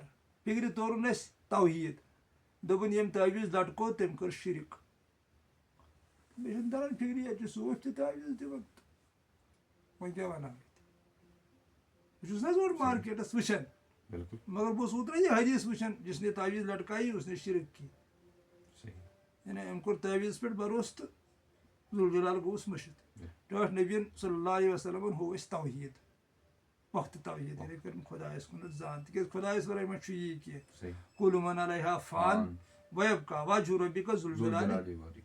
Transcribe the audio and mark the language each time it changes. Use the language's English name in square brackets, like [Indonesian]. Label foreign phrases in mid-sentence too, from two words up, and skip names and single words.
[Kashmiri] فِکرِ توٚرُن اسہِ توحیٖد، دوٚپُن ییٚمۍ تعویٖذ لٹکوو تٔمۍ کٔر شِرک. مےٚ چھُنہٕ تران فِکرِ ییٚتہِ چھِ صوٗفۍ تہِ تعویٖذ دِوان، وۄنۍ کیٛاہ وَنہٕ بہٕ بہٕ چھُس نہ حظ اورٕ مارکیٹس وٕچھان، مگر بہٕ اوسُس اوترٕ یہِ حدیٖث وٕچھان [Urdu] جس نے تعویٖذ لٹکائی اس نے شرک کی. [Kashmiri] یعنی أمۍ کوٚر تعویٖذس پٮ۪ٹھ بروسہٕ تہٕ ذوالجلال گوٚوُس مٔشِد. ٹٲٹھ نبیَن صلی اللہ علیہ وسلمن ہوو اَسہِ توحیٖد، پۄختہٕ توحیٖد، یعنی کٔرٕن خۄدایَس کُنتھ زان، تِکیٛازِ خۄدایَس ورٲے ما چھُ یی کینٛہہ. [Arabic] کُلُّ مَن علیہا فان وَیَبقیٰ وجہُ رَبِّکَ ذُو الجلالِ.